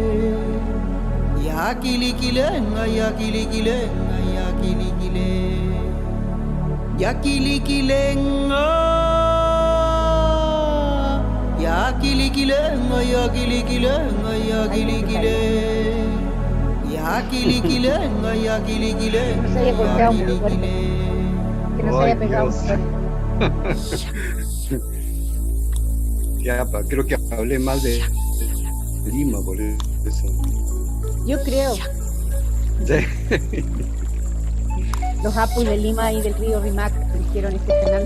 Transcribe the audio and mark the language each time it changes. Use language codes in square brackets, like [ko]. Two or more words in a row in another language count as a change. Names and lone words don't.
[es] Yakilikilenga, yakilikilenga, yakilikile. Yakilikilenga, yakilikilenga, yakilikilenga, yakilikile. Yakilikilenga, yakilikilenga, No se haya golpeado muy fuerte. yakilikile. Que no se Ay, haya pegado muy Dios. fuerte. Ya, creo que hablé mal de Lima, por eso. Yo creo, Sí. los apus de Lima y del río Rimac dijeron Fernando.